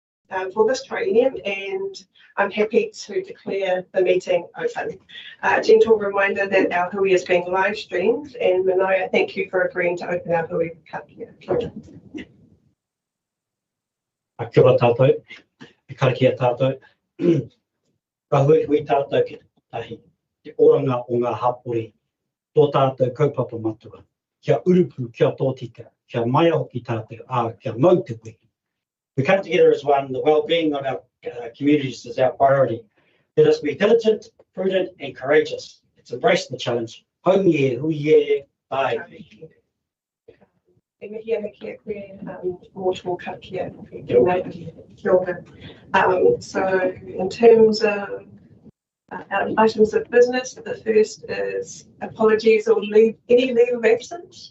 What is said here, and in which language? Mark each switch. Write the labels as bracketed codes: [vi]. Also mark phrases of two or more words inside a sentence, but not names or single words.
[en] for this triennium, and I'm happy to declare the meeting open. A gentle reminder that our hui is being live streamed, and Manaia, thank you for agreeing to open our hui cup here. [mi] Kia ora tātou, e karakia tātou. Ka hui tātou ki tahi, te oranga o ngā hapori, tō tātou kaupapa matua, kia urupu, kia tōtika, kia mai hoki tātou, kia mau te koe. [en] We come together as one. The well-being of our communities is our priority. Let us be diligent, prudent and courageous. Let's embrace the challenge. [mi] Haumie, huie, [en] bye. So in terms of items of business, the first is apologies or any leave of absence.